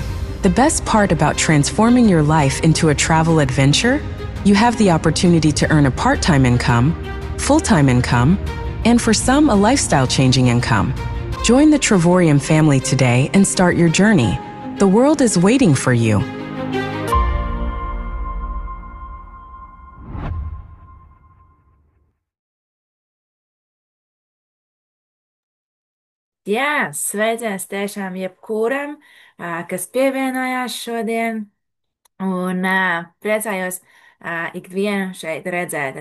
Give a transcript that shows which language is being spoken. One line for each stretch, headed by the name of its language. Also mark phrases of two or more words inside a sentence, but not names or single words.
English: The best part about transforming your life into a travel adventure? You have the opportunity to earn a part-time income, full-time income, and for some, a lifestyle-changing income. Join the Travorium family today and start your journey. The world is waiting for you.
Latvian: Jā, sveiciens tiešām jebkuram, kas pievienojās šodien, un priecājos ikvienu šeit redzēt.